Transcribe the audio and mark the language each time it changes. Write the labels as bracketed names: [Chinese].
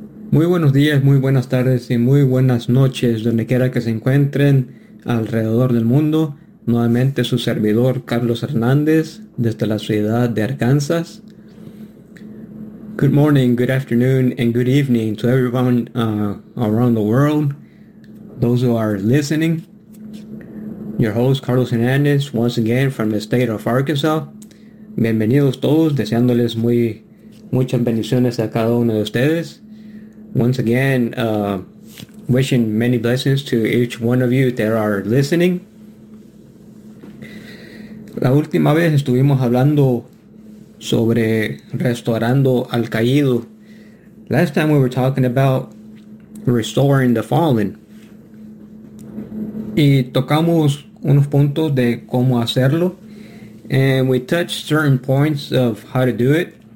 [Spanish] Muy buenos días, muy buenas tardes y muy buenas noches, donde quiera que se encuentren alrededor del mundo. Nuevamente su servidor Carlos Hernández desde la ciudad de Arkansas. [English] Good morning, good afternoon, and good evening to everyone around the world. Those who are listening. Your host Carlos Hernández, once again from the state of Arkansas. [Spanish] Bienvenidos todos, deseándoles muchas bendiciones a cada uno de ustedes. [English] Once again, wishing many blessings to each one of you that are listening. [Spanish] La última vez estuvimos hablando sobre restaurando al caído. [English] Last time we were talking about restoring the fallen. [Spanish] Y tocamos unos puntos de cómo hacerlo. [English] And we touched certain points of how to do it.